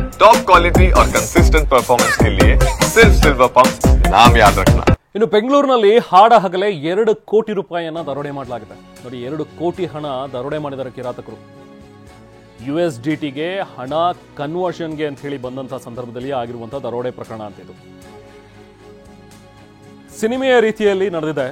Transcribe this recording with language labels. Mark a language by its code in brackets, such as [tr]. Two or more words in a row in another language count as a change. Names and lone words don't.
[en] top quality [hi] और [en] consistent performance [hi] के लिए सिर्फ सिल्वर पंप नाम याद रखना। [kn] ಇನ್ನು ಬೆಂಗಳೂರಿನಲ್ಲಿ ಹಾಡ ಹಗಲೇ 2 ಕೋಟಿ ರೂಪಾಯಿಯನ್ನ ದರೋಡೆ ಮಾಡಲಾಗಿದೆ. ನೋಡಿ, 2 ಕೋಟಿ ಹಣ ದರೋಡೆ ಮಾಡಿದ್ದಾರೆ ಕಿರಾತಕರು. USDTಗೆ ಹಣ ಕನ್ವರ್ಷನ್ಗೆ ಅಂತ ಹೇಳಿ ಬಂದಂತಹ ಸಂದರ್ಭದಲ್ಲಿ ಆಗಿರುವಂತಹ ದರೋಡೆ ಪ್ರಕರಣ ಅಂತಿದ್ದು. ಸಿನಿಮೆಯ ರೀತಿಯಲ್ಲಿ ನಡೆದಿದೆ.